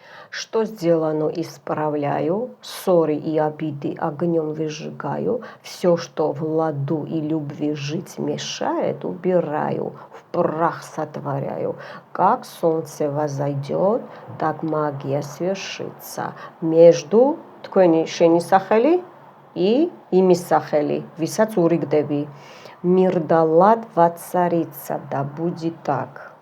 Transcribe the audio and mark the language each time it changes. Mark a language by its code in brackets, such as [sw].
[ru] Что сделано, исправляю, ссоры и обиды огнем выжигаю, все, что в ладу и любви жить мешает, убираю, в прах сотворяю. Как солнце возойдет, так магия свершится. [ka] Между თქვენი შენი სახელი и იმის სახელი, ვისაც ურიგდები. [ru] Мир да лад воцарится, да будет так.